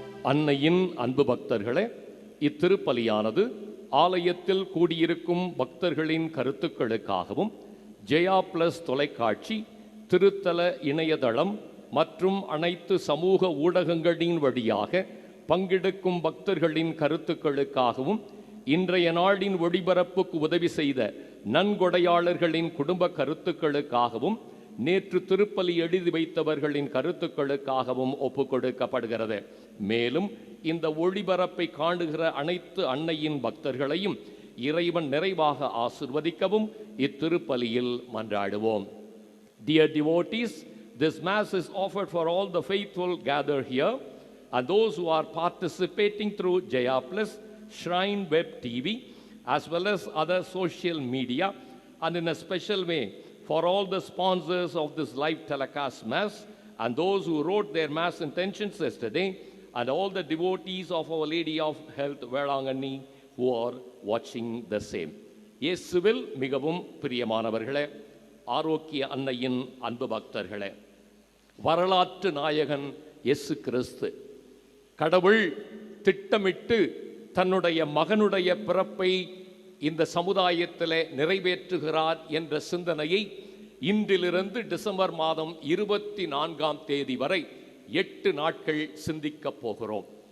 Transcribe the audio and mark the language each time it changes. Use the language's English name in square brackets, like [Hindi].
[Tamil] அன்னையின் அன்பு பக்தர்களே, இத்திருப்பலியானது ஆலயத்தில் கூடியிருக்கும் பக்தர்களின் கருத்துக்களுக்காகவும் ஜெயா பிளஸ் தொலைக்காட்சி, திருத்தல இணையதளம் மற்றும் அனைத்து சமூக ஊடகங்களின் வழியாக பங்கெடுக்கும் பக்தர்களின் கருத்துக்களுக்காகவும் இன்றைய நாளின் ஒளிபரப்புக்கு உதவி செய்த நன்கொடையாளர்களின் குடும்ப கருத்துக்களுக்காகவும் நேற்று திருப்பலி எழுதி வைத்தவர்களின் கருத்துக்களுக்காகவும் ஒப்புக்கொடுக்கப்படுகிறது. மேலும் இந்த ஒளிபரப்பை காணுகிற அனைத்து அன்னையின் பக்தர்களையும் இறைவன் நிறைவாக ஆசிர்வதிக்கவும் இத்திருப்பலியில் மன்றாடுவோம். [English] Dear devotees, this mass is offered for all the faithful gathered here and those who are participating through Jaya Plus, Shrine Web TV, as well as other social media, and in a special way for all the sponsors of this live telecast mass and those who wrote their mass intentions yesterday, and all the devotees of Our Lady of Health Velangani who are watching the same. [Tamil] இயேசுவில் மிகவும் பிரியமானவர்களே, ஆரோக்கிய அன்னையின் அன்பு பக்தர்களே, வரலாற்று நாயகன் இயேசு கிறிஸ்து கடவுள் திட்டமிட்டு தன்னுடைய மகனுடைய பிறப்பை இந்த சமுதாயத்திலே நிறைவேற்றுகிறார் என்ற சிந்தனையை இன்றிலிருந்து டிசம்பர் மாதம் 24ஆம் தேதி வரை 8 நாட்கள் சிந்திக்கப் போகிறோம்.